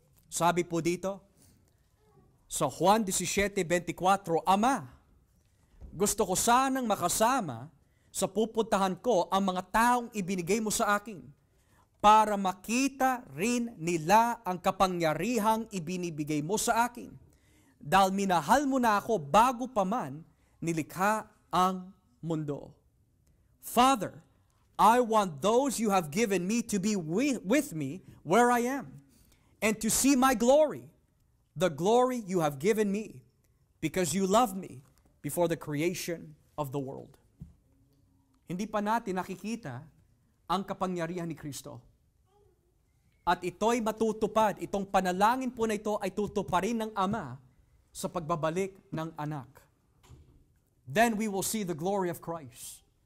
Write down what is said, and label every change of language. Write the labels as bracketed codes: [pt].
[tl] Sabi po dito, sa Juan 17:24, Ama, gusto ko sanang makasama sa pupuntahan ko ang mga taong ibinigay mo sa akin para makita rin nila ang kapangyarihang ibinibigay mo sa akin. Dahil minahal mo na ako bago pa man nilikha ang mundo. [en] Father, I want those you have given me to be with me where I am and to see my glory, the glory you have given me, because you loved me before the creation of the world. [tl] Hindi pa natin nakikita ang kapangyarihan ni Kristo. At ito'y matutupad, itong panalangin po na ito ay tutuparin ng Ama sa pagbabalik ng Anak. [en] Then we will see the glory of Christ.